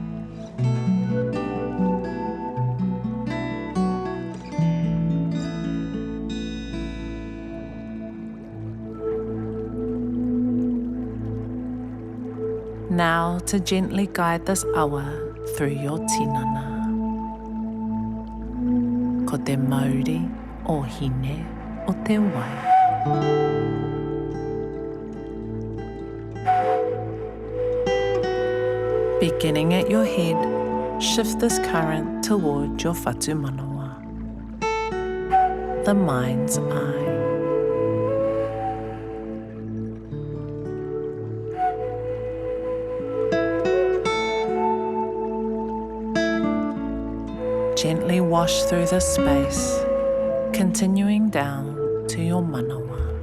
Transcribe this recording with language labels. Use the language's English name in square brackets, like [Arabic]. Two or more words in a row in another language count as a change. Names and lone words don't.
[English] Now to gently guide this awa through your tinana. [Māori] Ko te Mauri o Hine-o-te-wai. [English] Beginning at your head, shift this current toward your [Māori] whatu manawa, [English] the mind's eye. Gently wash through this space, continuing down to your manawa.